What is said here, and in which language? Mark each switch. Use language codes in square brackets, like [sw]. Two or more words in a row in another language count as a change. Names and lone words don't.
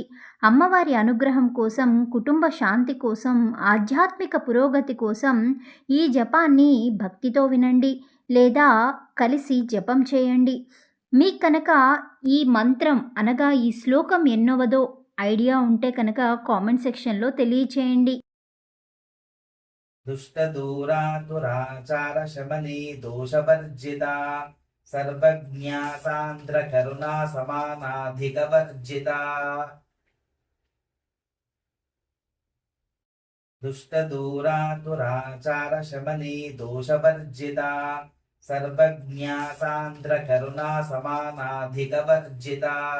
[te] అమ్మవారి అనుగ్రహం కోసం, కుటుంబ శాంతి కోసం, ఆధ్యాత్మిక పురోగతి కోసం ఈ జపాన్ని భక్తితో వినండి లేదా కలిసి జపం చేయండి. మీకు కనుక ఈ మంత్రం అనగా ఈ శ్లోకం ఎన్నోవదో ఐడియా ఉంటే కనుక [en] comment sectionలో [te] తెలియచేయండి. [sa] दुष्टदूरा दुराचारशमनी दोषवर्जिता सर्वज्ञा सान्द्रकरुणा समानाधिकवर्जिता दुष्टदूरा दुराचारशमनी दोषवर्जिता सर्वज्ञा सान्द्रकरुणा समानाधिकवर्जिता